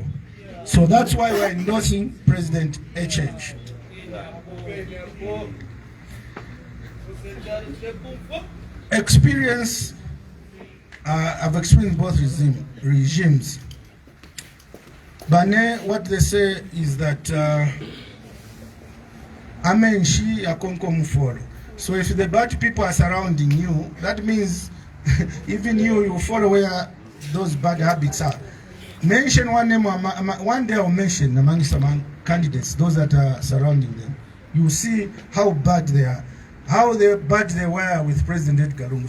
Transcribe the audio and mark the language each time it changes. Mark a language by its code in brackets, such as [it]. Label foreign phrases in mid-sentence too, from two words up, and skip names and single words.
[en] So that's why we're endorsing President HH. Experience, I've experienced both regimes. Bane, what they say is that [bem] amenshi akonko mufolo. [en] So if the bad people are surrounding you, that means even you follow where those bad habits are. Mention one name, one day I'll mention among some candidates, those that are surrounding them. You see how bad they are, how bad they were with President Edgar Lungu.